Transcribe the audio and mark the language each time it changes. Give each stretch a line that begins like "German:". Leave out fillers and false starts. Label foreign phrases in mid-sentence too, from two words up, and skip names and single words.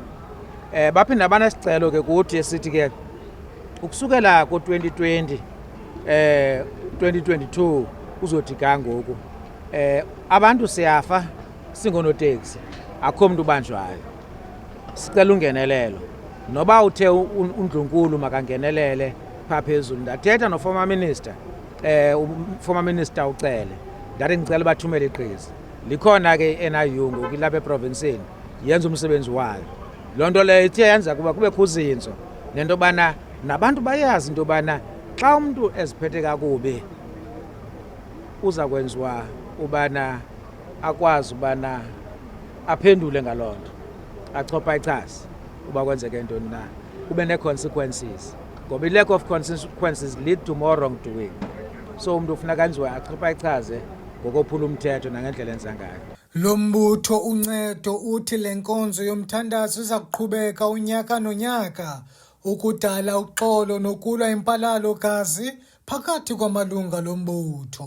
Xhosa: Baphinda banesicelo ke kuthi sithi ke ukusukela ku-2020 2022 uzothi kangoku abantu siyafa singonoteksi, akho mntu ubanjwayo. Sicela ungenelelo noba uthe uNdlunkulu makangenelele phaa phezulu. Ndathetha no-
English: former minister, former minister
Xhosa: uCele, ndathi ngicela bathumele igqiza. Likhona ke i-NIU ngoku ilapha eprovinsini yenza umsebenzi wayo. Loo nto leyo ithe yenza kuba kubekho uzinzo nento yobana nabantu bayazi into yobana xa umntu eziphethe kakubi uza kwenziwa ubana akwazi ubana aphendule ngaloo nto, achopha ichasi uba kwenzeke ntoni na, kube nee-consequences.
English: Ngoba i-lack of consequences lead to more wrongdoing.
Xhosa: So umntu ufuneka enziwe achopha ichaze ngokophula umthetho nangendlela enza ngayo. Lo mbutho Uncedo uthi le nkonzo yomthandazo iza kuqhubeka unyaka nonyaka ukudala uxolo nokulwa impalalo-gazi phakathi kwamalunga lombutho.